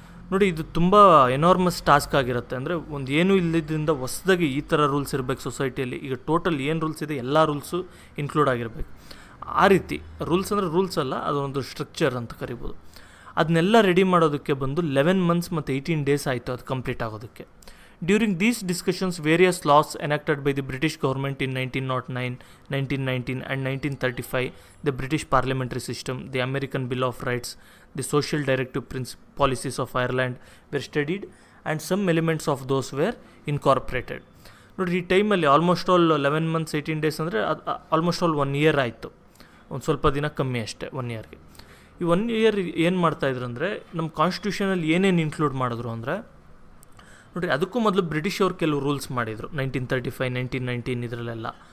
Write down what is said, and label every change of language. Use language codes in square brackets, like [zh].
[kn] ನೋಡಿ, ಇದು ತುಂಬ ಎನಾರ್ಮಸ್ ಟಾಸ್ಕ್ ಆಗಿರುತ್ತೆ. ಅಂದರೆ ಒಂದು ಏನೂ ಇಲ್ಲದ್ರಿಂದ ಹೊಸದಾಗಿ ಈ ಥರ ರೂಲ್ಸ್ ಇರಬೇಕು ಸೊಸೈಟಿಯಲ್ಲಿ. ಈಗ ಟೋಟಲ್ ಏನು ರೂಲ್ಸ್ ಇದೆ ಎಲ್ಲ ರೂಲ್ಸು ಇನ್ಕ್ಲೂಡ್ ಆಗಿರಬೇಕು. ಆ ರೀತಿ ರೂಲ್ಸ್ ಅಂದರೆ ರೂಲ್ಸ್ ಅಲ್ಲ, ಅದೊಂದು ಸ್ಟ್ರಕ್ಚರ್ ಅಂತ ಕರಿಬೋದು. ಅದನ್ನೆಲ್ಲ ರೆಡಿ ಮಾಡೋದಕ್ಕೆ ಬಂದು 11 months ಮತ್ತು 18 days ಆಯಿತು ಅದು ಕಂಪ್ಲೀಟ್ ಆಗೋದಕ್ಕೆ. [en] During these discussions, various laws enacted by the British government in 1909, 1919 and 1935, the British parliamentary system, the American Bill of Rights, the social directive policies of Ireland were studied and some elements of those were incorporated. [kn] ನೋಡಿರಿ, ಈ ಟೈಮಲ್ಲಿ almost all 11 months 18 days ಅಂದರೆ almost all 1 year ಆಯಿತು. ಒಂದು ಸ್ವಲ್ಪ ದಿನ ಕಮ್ಮಿ ಅಷ್ಟೇ 1 yearಗೆ. ಈ 1 year ಏನು ಮಾಡ್ತಾಯಿದ್ರು ಅಂದರೆ ನಮ್ಮ ಕಾನ್ಸ್ಟಿಟ್ಯೂಷನಲ್ಲಿ ಏನೇನು ಇನ್ಕ್ಲೂಡ್ ಮಾಡಿದ್ರು ಅಂದರೆ, ನೋಡಿರಿ, ಅದಕ್ಕೂ ಮೊದಲು ಬ್ರಿಟಿಷ್ ಅವ್ರು ಕೆಲವು ರೂಲ್ಸ್ ಮಾಡಿದರು 1935 1919 ಇದರಲ್ಲೆಲ್ಲ.